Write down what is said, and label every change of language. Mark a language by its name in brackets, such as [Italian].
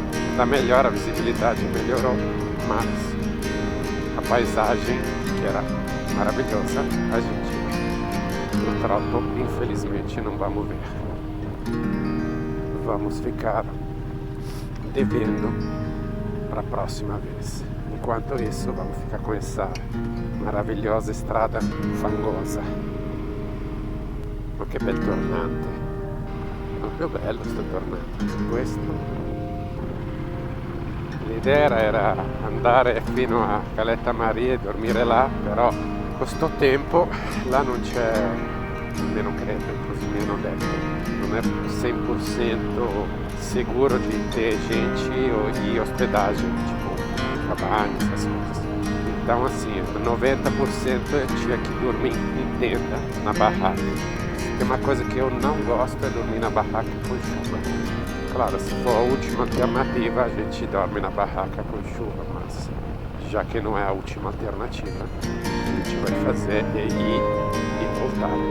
[Portuguese] Está melhor, a visibilidade melhorou, mas a paisagem, que era maravilhosa, a gente no tropo, infelizmente, não vamos ver. Vamos ficar devendo para a próxima vez. Enquanto isso, vamos ficar com essa maravilhosa estrada fangosa. [Italian] Ma che bel tornante! Proprio bello sto tornante. Questo. L'idea era andare fino a Caleta Maria e dormire là, però con sto tempo là non c'è, almeno credo, così mi hanno detto, non è 100% sicuro di [Portuguese] ter gente ou de hospedagem, tipo cabana, essas coisas. Então assim, 90% tinha que dormir em tenda, na barraca. Tem uma coisa que eu não gosto é dormir na barraca com chuva. Claro, se for a última alternativa, a gente dorme na barraca com chuva, mas já que não é a última alternativa, a gente vai fazer é ir e voltar.